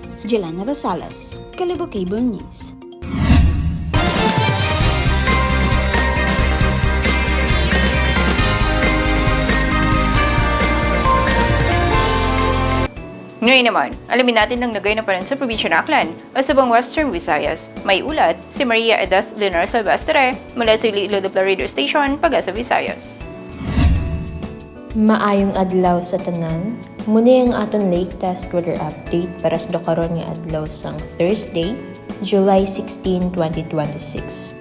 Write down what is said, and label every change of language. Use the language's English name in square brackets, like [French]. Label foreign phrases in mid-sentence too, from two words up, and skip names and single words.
[Filipino] Jelena Rosales, Kalibo Cable News. Ngayon naman, alamin natin ang nagay na panahon sa probinsya ng Aklan o sa buong Western Visayas. May ulat si Maria Edith Leonor Silvestre mula sa Iloilo Radio Station, Pag-asa, Visayas. [Hiligaynon] Maayong adlaw sa tanan. Muna ang aton [English] latest weather update [Hiligaynon] para sa karon nga adlaw sang Thursday, July 16, 2026.